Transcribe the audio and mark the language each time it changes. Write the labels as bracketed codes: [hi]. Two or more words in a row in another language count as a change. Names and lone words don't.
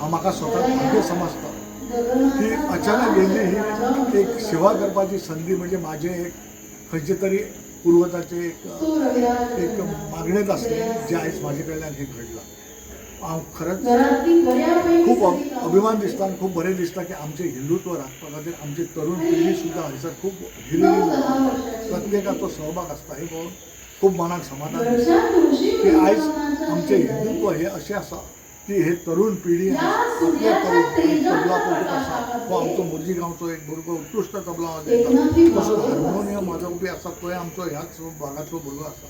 [kok] हा म्हाका स्वतः भाग्य समजता की अचानक गेली ही एक सेवा करण्याची संधी म्हणजे माझे एक खंयचे तरी पूर्वजाचे एक मागणेत असले जे आयज माझे कडल्यान हे घडलं. हांव खरंच खूप अभिमान दिसता आनी खूप बरें दिसता की आमचे हिंदुत्व राखपा खातीर आमची तरुण पिढी सुद्दां हांगसर खूप हिरिरी प्रत्येकाचो सहभाग आसता हे पळोवन खूप मनाक समाधान दिसता की आयज आमचे हिंदुत्व हे अशें आसा की हे तरुण पिढी आपल्या तरुण तबला पटूक आसा तो आमचो मोरजी गांवचो एक भुरगो उत्कृश्ट तबला वाजयता तसोच हार्मोनियम वाजोवपी आसा तो आमचो ह्याच भागाचो भुरगो आसा.